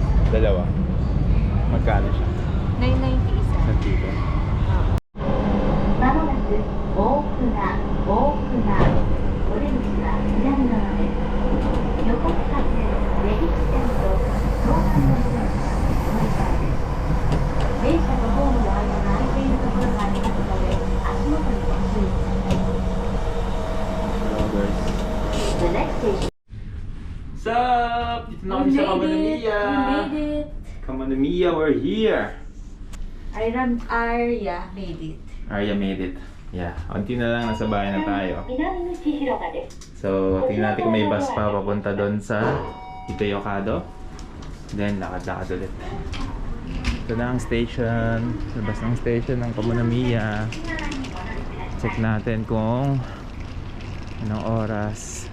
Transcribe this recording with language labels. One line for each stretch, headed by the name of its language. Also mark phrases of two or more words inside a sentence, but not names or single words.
Filipino: Dalawa. Magkano siya? 990 isa. Sa dito.
Japanese: まもなく大船お出口は左側です。横須賀線根岸線と東海道線乗り換えです。電車とホームの間が空いているところがありますので足元にご注意ください。
English: Hello guys. The next station. What's up?
Filipino: Dito na kami sa Kamanamiya.
English: We made it. Kamanamiya, we're here. Arya made it. Arya made it. Yeah,
Filipino: unti na lang nasa bahay na tayo.
Japanese: 南口広場です。
Filipino: So, tingnan natin kung may bus pa papunta doon sa Itoyokado. Then, lakad-lakad ulit. Ito na ang station. Labas ng station ng Kamanamiya. Check natin kung anong oras.